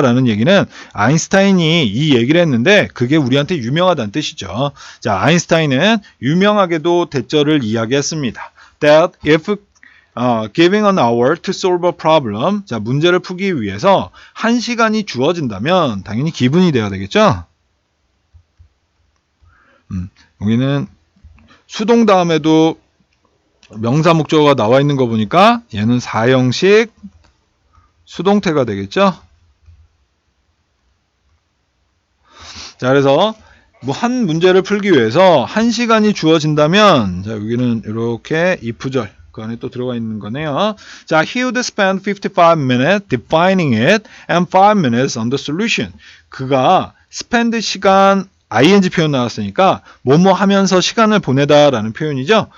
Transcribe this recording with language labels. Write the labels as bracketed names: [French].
[Korean] 라는 얘기는 아인슈타인이 이 얘기를 했는데 그게 우리한테 유명하다는 뜻이죠. 자, 아인슈타인은 유명하게도 대절을 이야기했습니다. [English] That if giving an hour to solve a problem. [Korean] 자, 문제를 풀기 위해서 1시간이 주어진다면 당연히 기분이 돼야 되겠죠? 여기는 수동 다음에도 명사 목적어가 나와 있는 거 보니까 얘는 사형식 수동태가 되겠죠? 자, 그래서 뭐 한 문제를 풀기 위해서 1시간이 주어진다면 자, 여기는 이렇게 if절 그 안에 또 들어가 있는 거네요. [English] 자, he would spend 55 minutes defining it and 5 minutes on the solution. [Korean] 그가 spend 시간 ing 표현 나왔으니까 뭐뭐 하면서 시간을 보내다라는 표현이죠.